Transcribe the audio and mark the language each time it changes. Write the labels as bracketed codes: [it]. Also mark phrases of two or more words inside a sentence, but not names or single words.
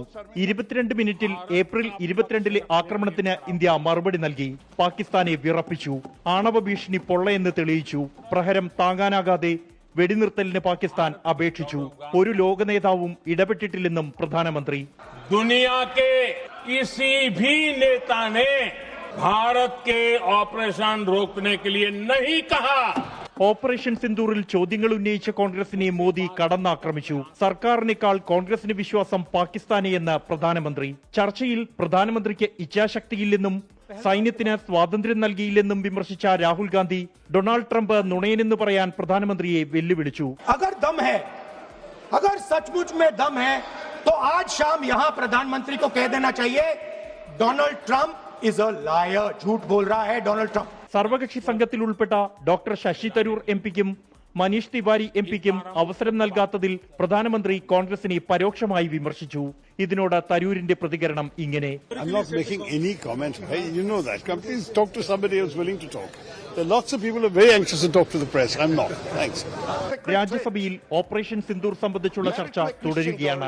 [ml] 22 മിനിറ്റിൽ ഏപ്രിൽ 22-ലെ ആക്രമണത്തിന് ഇന്ത്യ മറുപടി നൽകി. പാകിസ്ഥാനെ വിറപ്പിച്ചു. ആണവ ഭീഷണി പൊള്ളയെന്ന് തെളിയിച്ചു. പ്രഹരം താങ്ങാനാകാതെ വെടിനിർത്തലിന് പാകിസ്ഥാൻ അപേക്ഷിച്ചു. ഒരു ലോക നേതാവും ഇടപെട്ടിട്ടില്ലെന്നും പ്രധാനമന്ത്രി. [hi] भारत के ऑपरेशन रोकने के लिए नहीं कहा, [ml] ഓപ്പറേഷൻ സിന്ദൂറിൽ ചോദ്യങ്ങൾ ഉന്നയിച്ച കോൺഗ്രസിനെ മോദി കടന്നാക്രമിച്ചു. സർക്കാരിനേക്കാൾ കോൺഗ്രസിന് വിശ്വാസം പാകിസ്ഥാനെയെന്ന് പ്രധാനമന്ത്രി. ചർച്ചയിൽ പ്രധാനമന്ത്രിക്ക് ഇച്ഛാശക്തിയില്ലെന്നും സൈന്യത്തിന് സ്വാതന്ത്ര്യം നൽകിയില്ലെന്നും വിമർശിച്ച രാഹുൽ ഗാന്ധി ഡൊണാൾഡ് ട്രംപ് നുണയനെന്ന് പറയാൻ പ്രധാനമന്ത്രിയെ വെല്ലുവിളിച്ചു. [hi] अगर सचमुच में दम है तो आज शाम यहां प्रधानमंत्री को कह देना चाहिए डोनाल्ड ट्रंप [en] is a liar, [hi] झूठ बोल रहा है डोनाल्ड ट्रंप. [ml] സർവകക്ഷി സംഘത്തിൽ ഉൾപ്പെട്ട ഡോക്ടർ ശശി തരൂർ എംപിക്കും മനീഷ് തിവാരി എംപിക്കും അവസരം നൽകാത്തതിൽ പ്രധാനമന്ത്രി കോൺഗ്രസിനെ പരോക്ഷമായി വിമർശിച്ചു. ഇതിനോട് തരൂരിന്റെ പ്രതികരണം ഇങ്ങനെ: രാജ്യസഭയിൽ ഓപ്പറേഷൻ സിന്ദൂർ സംബന്ധിച്ചുള്ള ചർച്ച തുടരുകയാണ്.